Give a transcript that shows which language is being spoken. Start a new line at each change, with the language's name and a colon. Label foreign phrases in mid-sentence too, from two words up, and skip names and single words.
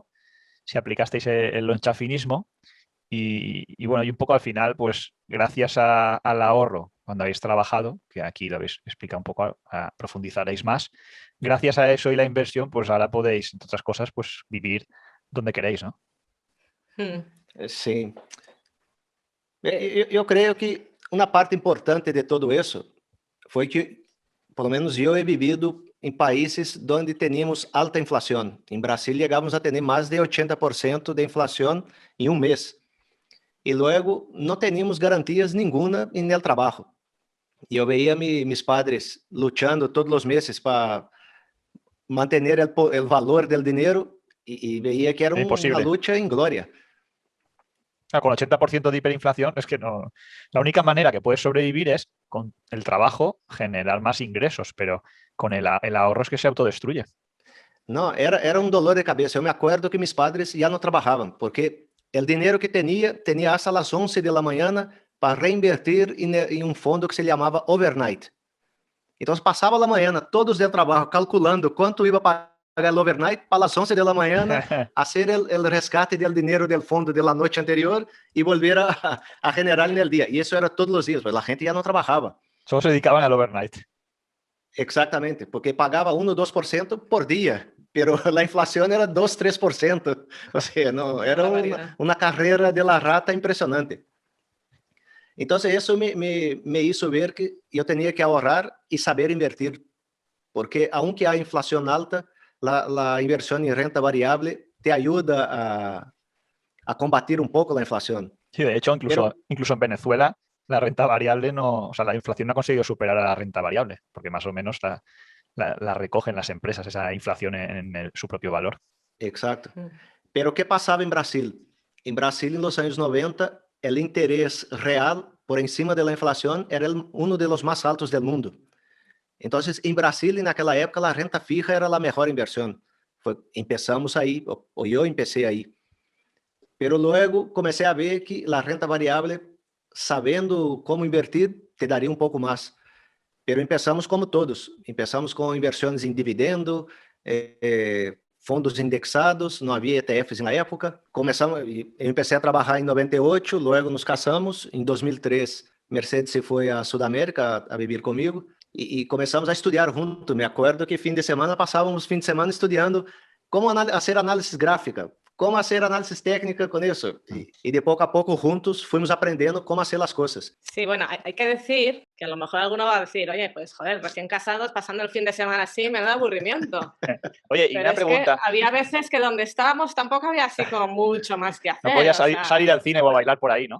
Spanish: Si aplicasteis el lonchafinismo y bueno, y un poco al final, pues gracias al ahorro cuando habéis trabajado, que aquí lo habéis explicado un poco, profundizaréis más, gracias a eso y la inversión, pues ahora podéis, entre otras cosas, pues vivir donde queréis, ¿no?
Portuguese: Sim. Eu creio que uma parte importante de tudo isso foi que, pelo menos eu
Spanish: he vivido
Portuguese: em países onde tínhamos alta inflação. Em Brasília, chegamos a ter mais de 80% de inflação em um mês. E logo, não tínhamos garantias nenhuma no trabalho. E eu veia meus padres lutando todos os meses para manter o valor do dinheiro e veia que era uma luta em glória.
Spanish: Con 80% de hiperinflación es que no. La única manera que puedes sobrevivir es con el trabajo generar más ingresos, pero con el ahorro es que se autodestruye.
Portuguese: Não, era um dolor de cabeça. Eu me acordo que meus padres já não trabalhavam, porque o dinheiro que tinha hasta as 11 da manhã para reinvertir em um fundo que se chamava overnight. Então, passava a manhã, todos do trabalho, calculando quanto ia pagar o overnight para as 11 da manhã, fazer o resgate do dinheiro do fundo da noite anterior e
Spanish: volver a generar
Portuguese: no dia. E isso era todos os dias, mas a gente já não trabalhava.
Spanish: Solo se dedicaban al overnight.
Portuguese: Exatamente, porque pagava 1 ou 2% por dia, pero a inflação era 2, 3%. Ou seja, não, era uma carreira
Spanish: de la rata
Portuguese: impressionante. Então, isso me hizo ver que eu tinha que ahorrar e saber invertir, porque aunque há inflação alta, a inversão em renta variável te ajuda a combatir um pouco a inflação.
Spanish: Sí, de hecho, incluso en Venezuela, la renta variable no, o sea, la inflación no ha conseguido superar a la renta variable, porque más o menos la recogen las empresas, esa inflación en su propio valor. Exacto. Pero ¿qué pasaba en Brasil? En Brasil, en los años 90, el interés real por encima de la inflación era uno de los más altos del mundo. Entonces, en Brasil, en aquella época, la renta fija era la mejor inversión. Empezamos ahí, o yo empecé ahí. Pero luego comencé a ver que la renta variable, sabendo cómo invertir, te daría un poco más. Pero empezamos como todos. Empezamos con inversiones en dividendo,
Portuguese: fundos indexados, não havia ETFs na época. Eu empecé a trabalhar em 98, logo nos casamos. Em 2003, Mercedes se foi à Sudamérica a viver comigo e começamos a estudar junto. Me acordo que fim de semana passávamos fim de semana estudando como fazer análise gráfica, como fazer análise técnica com isso.
Spanish: Y de poco a poco juntos fuimos aprendiendo cómo hacer las cosas. Sí, bueno, hay que decir que a lo mejor alguno va a decir, oye, pues joder, recién casados, pasando el fin de semana así, me da aburrimiento. Oye, y pero una pregunta. Que había veces que donde estábamos tampoco había así como mucho más que hacer. No podías salir al cine o a bailar por ahí, ¿no?